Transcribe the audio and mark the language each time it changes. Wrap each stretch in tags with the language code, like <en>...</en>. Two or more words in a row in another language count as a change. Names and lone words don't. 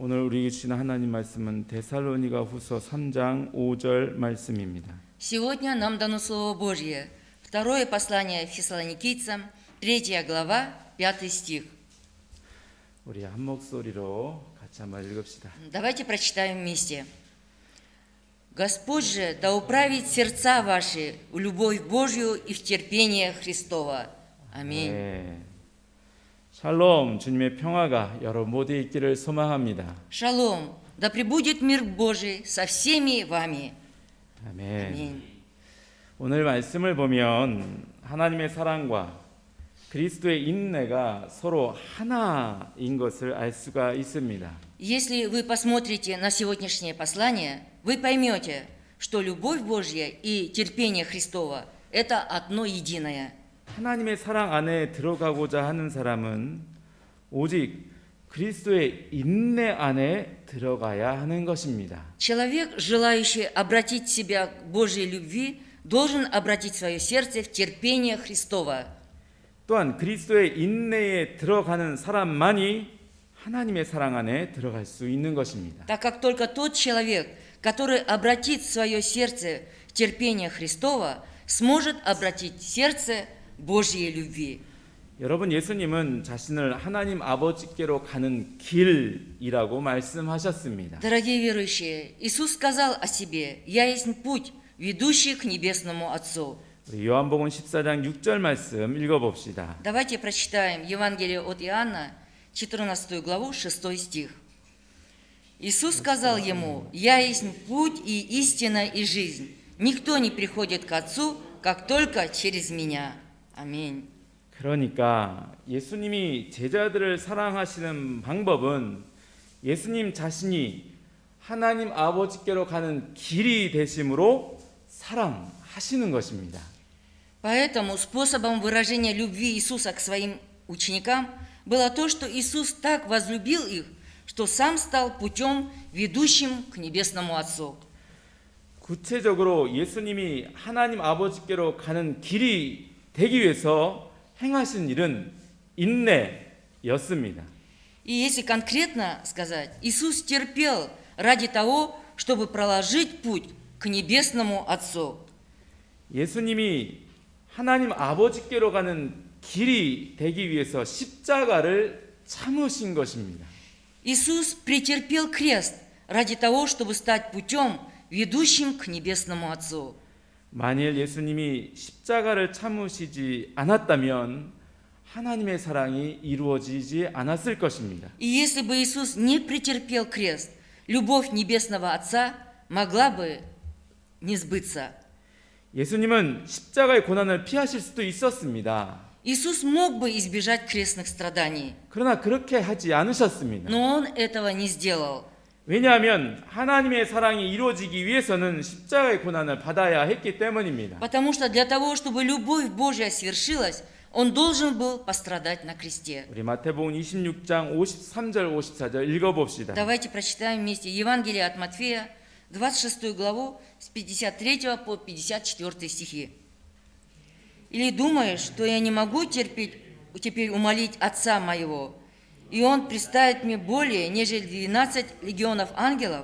<ko>우리에게 주시는 하나님 말씀은 데살로니가후서 3장 5절 말씀입니다.</ko> <ru>Сегодня нам дано Слово Божье. Второе послание Фессалоникийцам, 3 глава, 5 стих.</ru> <ko>우리 한 목소리로 같이 한번 읽읍시다.</ko> <ru>Давайте прочитаем вместе. «Господь же да управит сердца ваши в любовь Божью и в терпение Христова». Аминь.</ru> <ko>네. 샬롬, 주님의 평화가 여러분 모두에 있기를 소망합니다.</ko> <ru>Шалом, да пребудет мир Божий со всеми вами.</ru> <ko>아멘.</ko> <ru>Аминь.</ru> <ko>오늘 말씀을 보면 하나님의 사랑과 그리스도의 인내가 서로 하나인 것을 알 수가 있습니다.</ko> <ru>Если вы посмотрите на сегодняшнее послание, вы поймете, что любовь Божья и терпение Христова – это одно единое.</ru> <ko>하나님의 사랑 안에 들어가고자 하는 사람은 오직 그리스도의 인내 안에 들어가야 하는 것입니다.</ko> <ru>Человек, желающий обратить себя к Божьей любви, должен обратить свое сердце в терпение Христова.</ru> <ko>또한 그리스도의 인내에 들어가는 사람만이 하나님의 사랑 안에 들어갈 수 있는 것입니다.</ko> <ru>Так как только тот человек, который обратит свое сердце в терпение Христова, сможет обратить сердце Божьей любви.</ru> <ko>여러분, 예수님은 자신을 하나님 아버지께로 가는 길이라고 말씀하셨습니다.</ko> <ru>Дорогие верующие, Иисус сказал о себе: «Я есть путь, ведущий к небесному Отцу».</ru> <ko>우리 요한복음 14장 6절 말씀 읽어봅시다.</ko> <ru>Давайте прочитаем Евангелие от Иоанна, 14 главу, 6 стих. Иисус сказал ему: «Я есть путь и истина и жизнь. Никто не приходит к Отцу, как только через Меня». Аминь.</ru> <ko>그러니까 예수님이 제자들을 사랑하시는 방법은 예수님 자신이 하나님 아버지께로 가는 길이 되심으로 사랑하시는 것입니다.</ko> <ru>Поэтому способом выражения любви Иисуса к своим ученикам было то, что Иисус так возлюбил их, что сам стал путем, ведущим к небесному Отцу.</ru> <ko>구체적으로 예수님이 하나님 아버지께로 가는 길이 되기 위해서 행하신 일은 인내였습니다.</ko> <ru>И если конкретно сказать, Иисус терпел ради того, чтобы проложить путь к небесному Отцу.</ru> <ko>예수님이 하나님 아버지께로 가는 길이 되기 위해서 십자가를 참으신 것입니다.</ko> <ru>Иисус претерпел крест ради того, чтобы стать путем, ведущим к небесному Отцу.</ru> <ko>만일 예수님이 십자가를 참으시지 않았다면 하나님의 사랑이 이루어지지 않았을 것입니다.</ko> <ru>И если бы Иисус не претерпел крест, любовь небесного Отца могла бы не сбыться.</ru> <ko>예수님은 십자가의 고난을 피하실 수도 있었습니다.</ko> <ru>Иисус мог бы избежать крестных страданий,</ru> <ko>그러나 그렇게 하지 않으셨습니다.</ko> <ru>но Он этого не сделал.</ru> <ko>왜냐하면 하나님의 사랑이 이루어지기 위해서는 십자가의 고난을 받아야 했기 때문입니다.</ko> <ru>Потому что для того, чтобы любовь Божья свершилась, Он должен был пострадать на кресте.</ru> <ko>우리 마태복음 26장 53절 54절 읽어봅시다.</ko> <ru>Давайте прочитаем вместе Евангелие от Матфея, 26 главу, с 53 по 54 стихи. «Или думаешь, что я не могу теперь умолить Отца моего, и Он представит мне более, нежели 12 легионов ангелов?</ru>